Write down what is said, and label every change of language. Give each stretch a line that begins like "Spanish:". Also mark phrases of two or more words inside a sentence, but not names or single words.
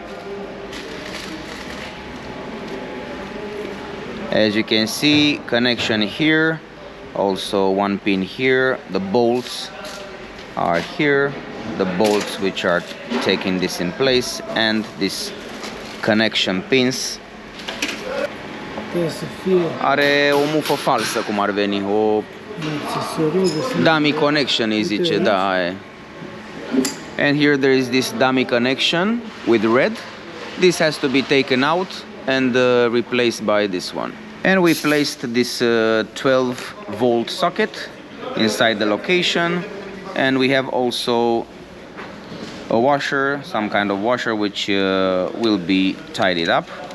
English: As you can see, connection here, also one pin here. The bolts are here, the bolts which are taking this in place, and this connection pins.
Romanian: Are o mufă falsă, cum ar veni, o
English: dummy connection
Romanian: îi zice, da, aia.
English: And here there is this dummy connection with red. This has to be taken out and replaced by this one. And we placed this 12 volt socket inside the location, and we have also a washer, some kind of washer, which will be tidied up.